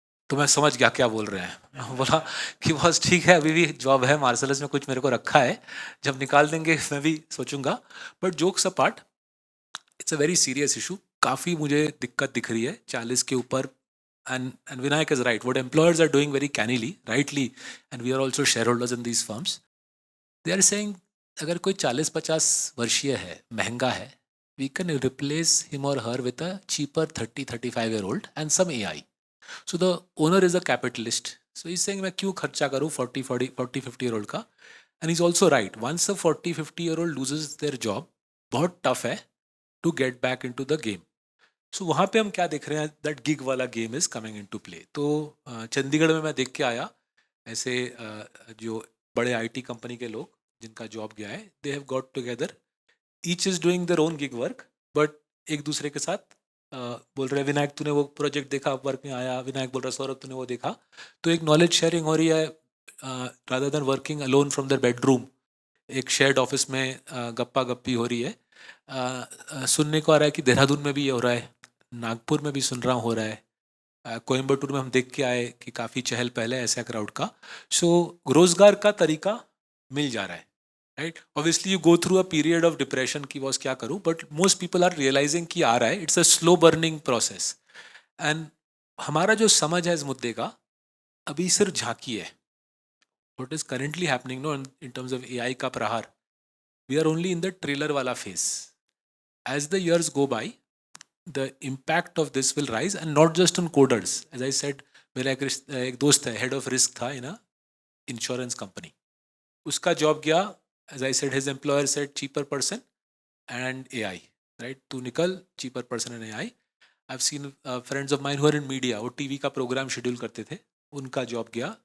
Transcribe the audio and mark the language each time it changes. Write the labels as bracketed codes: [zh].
[hi] तो मैं समझ गया क्या बोल रहे हैं। मैं बोला कि बस ठीक है, अभी भी जॉब है, मार्सलस में कुछ मेरे को रखा है, जब निकाल देंगे मैं भी सोचूंगा। [en] But jokes apart, it's a very serious issue. [hi] काफ़ी मुझे दिक्कत दिख रही है 40 के ऊपर। [en] And Vinayak is right. What employers are doing very cannily, rightly, and we are also shareholders in these firms. They are saying, [hi] अगर कोई 40-50 वर्षीय है, महंगा है, [en] we can replace him or her with a cheaper 30-35-year-old and some AI. So the owner is a capitalist. So he's saying [hi] मैं क्यों खर्चा करूँ 40-50-year-old का? [en] And he's also right. Once a 40-50-year-old loses their job, बहुत tough है to get back into the game. [hi] सो वहाँ पे हम क्या देख रहे हैं, [en] That gig वाला game is coming into play. [hi] तो चंडीगढ़ में मैं देख के आया, ऐसे जो बड़े आईटी कंपनी के लोग जिनका जॉब गया है, [en] they have got together, each is doing their own gig work, but [hi] एक दूसरे के साथ बोल रहे हैं, विनायक तूने वो प्रोजेक्ट देखा, वर्क में आया, विनायक बोल रहा है सौरभ तूने वो देखा। तो एक नॉलेज शेयरिंग हो रही है, [en] Rather than working alone from their bedroom. [hi] एक शेयर्ड ऑफिस में गप्पा गप्पी हो रही है। सुनने को आ रहा है कि देहरादून में भी ये हो रहा है, नागपुर में भी सुन रहा हूँ हो रहा है, कोयम्बटूर में हम देख के आए कि काफ़ी चहल पहले है ऐसा क्राउड का। सो रोजगार का तरीका मिल जा रहा है, right? [en] obviously you go through a period of depression [hi] कि बॉस क्या करूँ, [en] but most people are realising [hi] कि आ रहा है, [en] It's a slow burning process. [hi] And हमारा जो समझ है इस मुद्दे का अभी सिर्फ झांकी है। [en] what is currently happening no in terms of AI [hi] का प्रहार, [en] We are only in the trailer वाला phase. As the years go by, the impact of this will rise, and not just on coders. As I said, [hi] मेरा एक दोस्त है, head of risk था in insurance company, उसका job गया। [en] As I said, his employer said cheaper person and AI, right? [hi] तू निकल, [en] Cheaper person and AI. I have seen friends of mine who are in media, [hi] वो TV का programme schedule करते थे, उनका job गया.